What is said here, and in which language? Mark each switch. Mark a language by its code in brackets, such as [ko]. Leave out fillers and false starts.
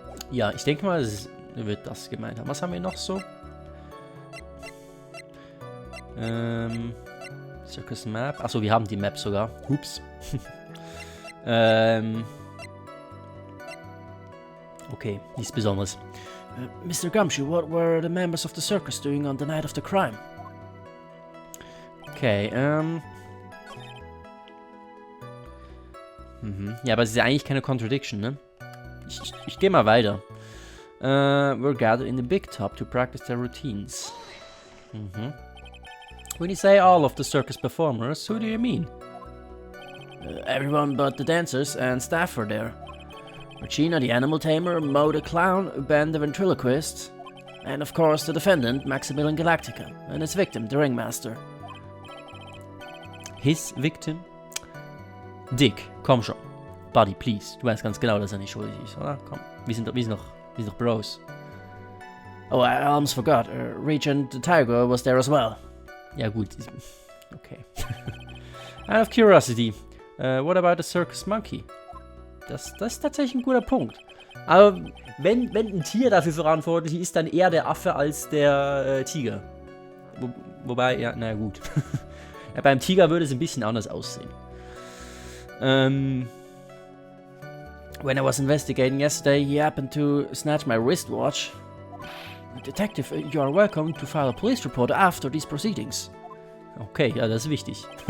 [de] Ja, ich denke mal, es wird das gemeint haben. Was haben wir noch so? Circus Map. Achso, wir haben die Map sogar. Ups. Okay, nichts Besonderes. [en] Mr. Gumshoe, what were the members of the circus doing on the night of the crime? [de] Okay, Ja, aber es ist ja eigentlich keine Contradiction, ne? Ich gehe mal weiter. [en] We're gathered in the big top to practice their routines. When you say all of the circus performers, who do you mean? Everyone but the dancers and staff were there. Regina the animal tamer, Mo the clown, Ben the ventriloquist, and of course the defendant, Maximilian Galactica, and his victim, the ringmaster. His victim? Dick, komm schon. Buddy, please. [de] Du weißt ganz genau, dass er nicht schuldig ist, oder? Komm, wir sind noch Bros. Oh, I almost forgot. [en] Regent the Tiger was there as well. Ja gut, okay. Out of curiosity, what about the circus monkey? [de] Das ist tatsächlich ein guter Punkt. Aber wenn ein Tier dafür verantwortlich ist, dann eher der Affe als der Tiger. Wobei, ja, naja gut. Ja, beim Tiger würde es ein bisschen anders aussehen. [en] When I was investigating yesterday, he happened to snatch my wristwatch. Detective, you are welcome to file a police report after these proceedings. [de] Okay, ja, das ist wichtig.